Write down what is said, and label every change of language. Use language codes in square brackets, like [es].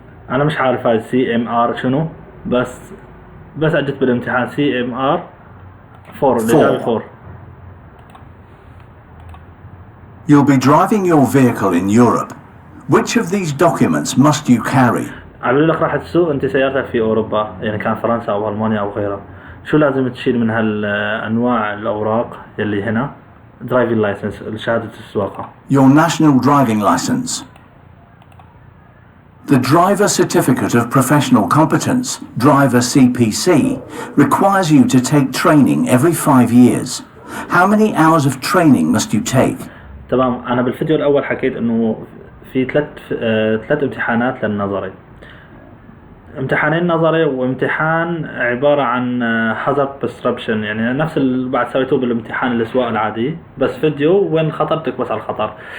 [ar] أنا مش عارف هاي CMR شنو، بس أجت بالامتحان CMR 4. اللي 4. [en] You'll be driving your vehicle in Europe. Which of these documents must you carry? [ar] قالوا لك راح تسوق انت سيارتك في اوروبا، يعني كان فرنسا او المانيا او غيرها، شو لازم تشيل من هالانواع الاوراق اللي هنا؟ [en] driving licence, [ar] شهادة السواقة. [en] Your national driving license. The driver certificate of professional competence, driver CPC, requires you to take training every 5 years. How many hours of training must you take? [ar] تمام. انا بالفيديو الاول حكيت انه في ثلاث امتحانات للنظري، امتحانين نظري وامتحان عبارة عن [en] hazard perception، [ar] يعني نفس اللي بعد سويته بالامتحان الاسواق العادي، بس فيديو وين خطرتك بس على الخطر.